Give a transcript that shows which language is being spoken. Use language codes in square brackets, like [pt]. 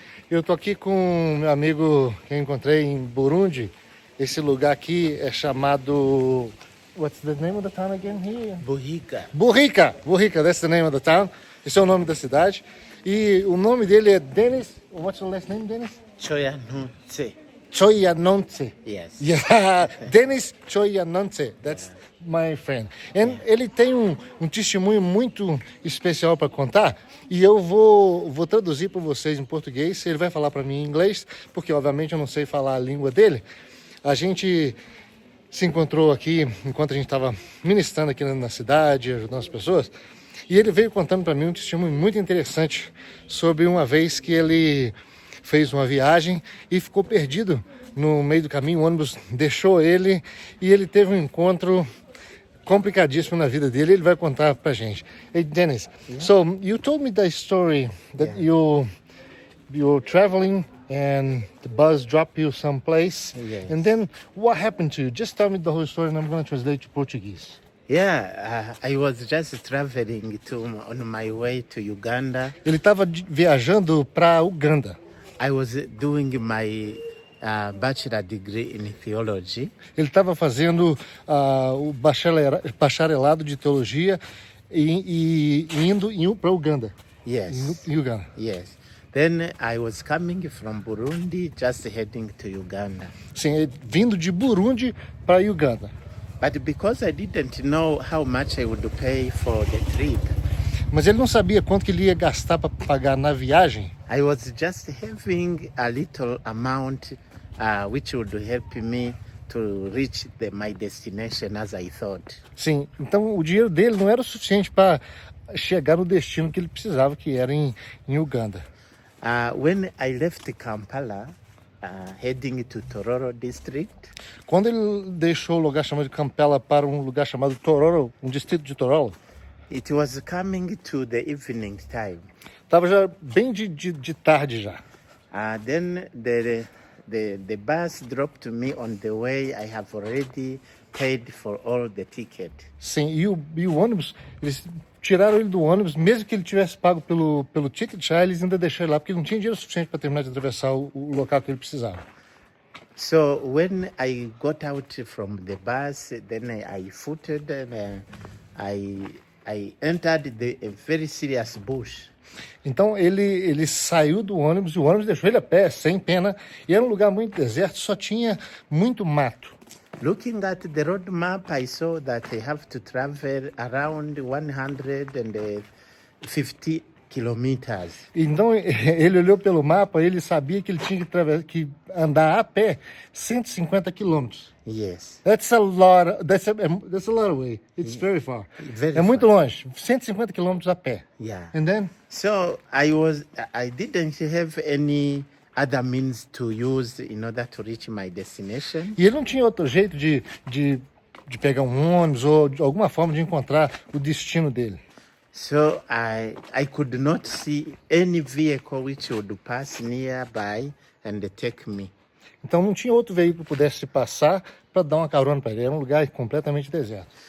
[pt] Eu tô aqui com meu amigo que eu encontrei em Burundi. Esse lugar aqui é chamado... [en] What's the name of the town again here? Buhiga. Burrica, that's the name of the town. [pt] Esse é o nome da cidade. E o nome dele é Dennis. [en] What's your last name, Dennis? [pt] Choyanutse. Choyanonse. [en] Yes. Yeah, Dennis Choyanonse. That's my friend. [pt] And ele tem um testemunho muito especial para contar. E eu vou traduzir para vocês em português. Ele vai falar para mim em inglês, porque obviamente eu não sei falar a língua dele. A gente se encontrou aqui enquanto a gente estava ministrando aqui na cidade, ajudando as pessoas. E ele veio contando para mim um testemunho muito interessante sobre uma vez que ele fez uma viagem e ficou perdido no meio do caminho. O ônibus deixou ele e ele teve um encontro complicadíssimo na vida dele. Ele vai contar pra gente. [en] Hey, Dennis, so you told me the story that you're traveling and the bus dropped you someplace. Yes. And then what happened to you? Just tell me the whole story and I'm going to translate to Portuguese. Yeah, I was just traveling on my way to Uganda. [pt] Ele estava viajando para Uganda. [en] I was doing my bachelor degree in theology. [pt] Ele estava fazendo o bacharelado de teologia e indo para Uganda. [en] Yes. [pt] Em Uganda. [en] Yes. Then I was coming from Burundi, just heading to Uganda. [pt] Sim, vindo de Burundi para Uganda. [en] But because I didn't know how much I would pay for the trip, [pt] Mas ele não sabia quanto que ele ia gastar para pagar na viagem. [en] I was just having a little amount which would help me to reach my destination as I thought. [pt] Sim, então o dinheiro dele não era o suficiente para chegar no destino que ele precisava, que era em Uganda. [en] When I left Kampala, heading to Tororo district, [pt] Quando ele deixou o lugar chamado de Kampala para um lugar chamado Tororo, um distrito de Tororo, [en] it was coming to the evening time. [pt] estava já bem de tarde já. [en] Then the bus dropped me on the way. I have already paid for all the ticket. [pt] Sim, e o ônibus, eles tiraram ele do ônibus, mesmo que ele tivesse pago pelo ticket, já eles ainda deixaram ele lá, porque não tinha dinheiro suficiente para terminar de atravessar o local que ele precisava. [en] So when I got out from the bus, then I footed and I entered a very serious bush. [pt] Então ele saiu do ônibus e o ônibus deixou ele a pé, sem pena, e era um lugar muito deserto, só tinha muito mato. [en] Looking at the road map, I saw that I have to travel around 150 kilometers. [pt] Então ele olhou pelo mapa, ele sabia que ele tinha que andar a pé 150 quilômetros. [en] Yes. That's a lot of way. It's very far. Very [pt] É muito [en] far. [pt] longe, 150 quilômetros a pé. [en] Yeah. And then So I didn't have any other means to use in order to reach my destination. [pt] E ele não tinha outro jeito de pegar um ônibus ou de alguma forma de encontrar o destino dele. [en] So I could not see any vehicle which would pass nearby and take me. [pt] Então não tinha outro veículo que pudesse passar para dar uma carona para ele. Era um lugar completamente deserto.